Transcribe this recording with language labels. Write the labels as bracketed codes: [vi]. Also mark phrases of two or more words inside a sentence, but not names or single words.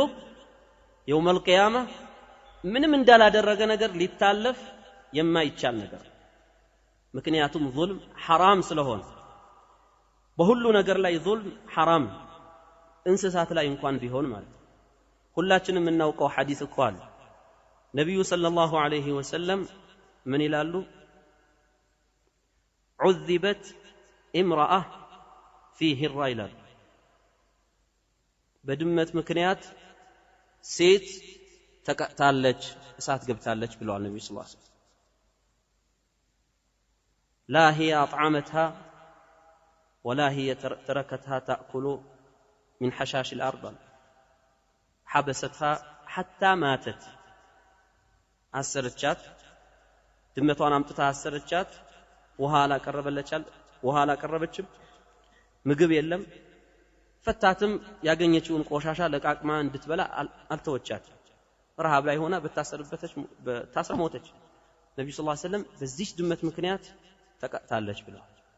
[ar] يوم القيامة [am] ምንም እንዳላደረገ ነገር ሊታለፍ የማይቻል ነገር ምክንያቱም [ar] ظلم حرام [am] ስለሆነ በሁሉ ነገር ላይ [ar] ظلم حرام [am] እንስሳት ላይ እንኳን ቢሆን ማለት ሁላችንም እናውቀው ሐዲስ እኮ አለ ነብዩ [ar] صلى الله عليه وسلم [am] ምን ይላሉ [ar] عذبت امرأة في هرة [am] ይላሉ በድመት ምክንያት ሴት ተቀጣለች እሳት ገብታለች ብለዋል ነብዩ [ar] صلى الله عليه وسلم لا هي أطعمتها ولا هي تركتها تأكل من حشاش الأرض حبستها حتى ماتت [am] አሰረቻት ድመቷን አምጥታ አሰረቻት ውሃ አላቀረበችም ምግብ የለም ፈታትም ያገኘችውን ቆሻሻ ለቃቅማ እንድትበላ አልተወቻት ረሃብ ላይ ሆና በታስራ ሞተች ነብዩ [ar] صلى الله عليه وسلم [am] በዚህ ድመት ምክንያት ተቀጣለች ብለዋል